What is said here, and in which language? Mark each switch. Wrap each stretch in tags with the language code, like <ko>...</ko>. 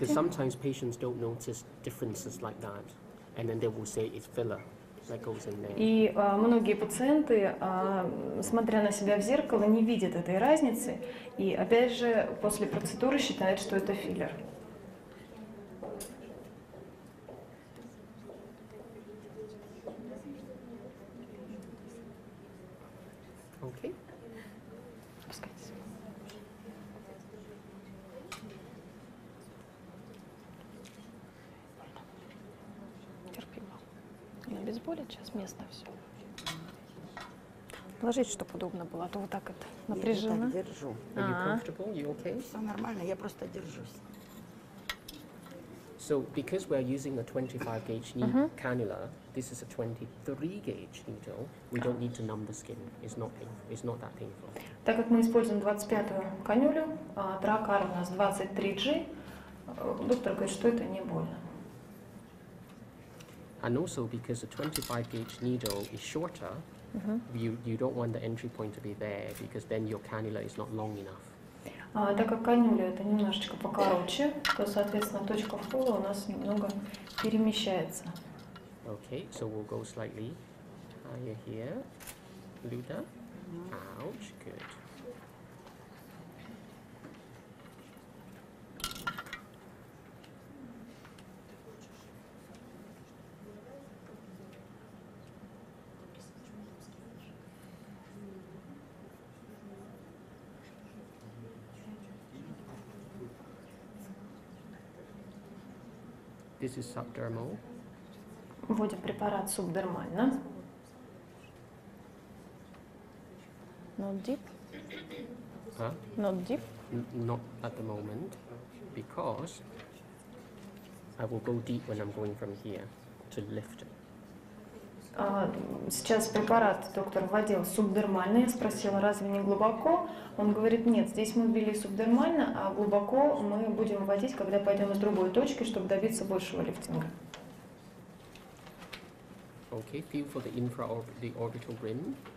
<en>Because sometimes patients don't notice differences like that, and then they will say it's filler that goes in there.</en> <ru>И многие пациенты, смотря на себя в зеркало, не видят этой разницы, и опять же после процедуры считают, что это филлер.</ru> <en>Okay.</en> <ru>Терпимо. Не обезболит сейчас местно все. Положить, чтобы удобно было, а то вот так это напряженно. Я так держу.</ru> <en>Are you comfortable? You okay?</en> <ru>Все нормально, я просто держусь.</ru> <en>So because we're using a 25 gauge cannula, this is a 23 gauge needle. We don't need to numb the skin. It's not painful. It's not that painful.</en> <ru>Так как мы используем 25-ю канюлю, дракар у нас 23G, доктор говорит, что это не больно.</ru> <en>And also because the 25 gauge needle is shorter, you don't want the entry point to be there because then your cannula is not long enough.</en> <ru>Так как канюля это немножечко покороче, то, соответственно, точка входа у нас немного перемещается.</ru> <en>Okay, so we'll go slightly higher here. Luda. Ouch, good. This is subdermal.</en> <ru>Вводим препарат субдермально.</ru> <en>Not deep. Huh? Not deep. Not at the moment, because I will go deep when I'm going from here to lift it.</en> <ru>Сейчас препарат доктор вводил субдермально. Я спросила, разве не глубоко? Он говорит, нет, здесь мы ввели субдермально, а глубоко мы будем вводить, когда пойдем с другой точки, чтобы добиться большего лифтинга.</ru> <en>Okay, feel for the orbital rim.</en>